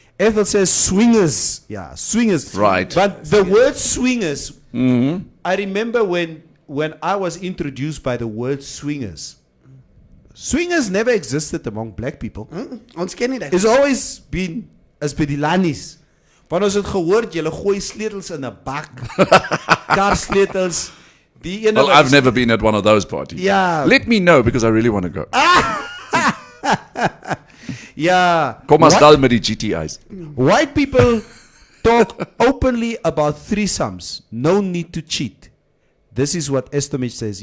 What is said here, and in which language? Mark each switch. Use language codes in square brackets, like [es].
[en] Ethel says swingers. Yeah, swingers. Right. But the word swingers, I remember when I was introduced by the word swingers. Swingers never existed among black people. [af] Ons ken nie dat. [en] It's always been as [af] by die Lannies. Want ons het gehoord, julle gooi sleutels in 'n bak. Karsleutels. Die ene [en] Well, [af] wat [en] I've is- never been at one of those parties. Yeah. Let me know because I really want to go. Yeah. [af] Kom maar stel met die GTI's. [en] White people talk openly about threesomes. No need to cheat. This is what Estomich says.